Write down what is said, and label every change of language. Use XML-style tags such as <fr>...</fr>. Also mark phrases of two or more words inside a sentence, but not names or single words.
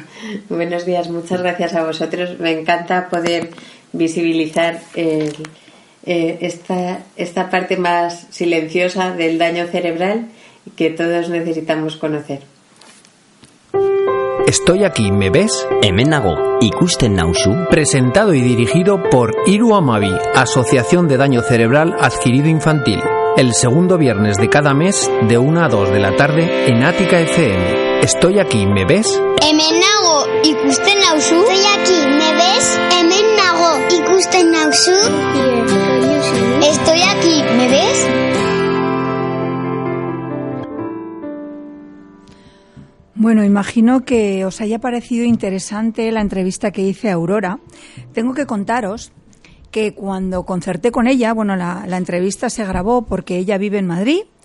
<es>Buenos días, muchas gracias a vosotros. Me encanta poder visibilizar esta parte más silenciosa del daño cerebral que todos necesitamos conocer. Estoy aquí, ¿me ves?</es> <eu>Hemen nago, ikusten nauzu.</eu> <es>Presentado y dirigido por Iru Amavi, Asociación de Daño Cerebral Adquirido Infantil. El segundo viernes de cada mes, de 1 a 2 de la tarde, en Ática FM. Estoy aquí, ¿me ves?</es> <eu>Hemen nago, ikusten nauzu.</eu> <es>Estoy aquí, ¿me ves?</es> <eu>Hemen nago, ikusten nauzu.</eu> <es>Estoy aquí, ¿me ves? Bueno, imagino que os haya parecido interesante la entrevista que hice a Aurora. Tengo que contaros que cuando concerté con ella, bueno, la entrevista se grabó porque ella vive en Madrid.</es>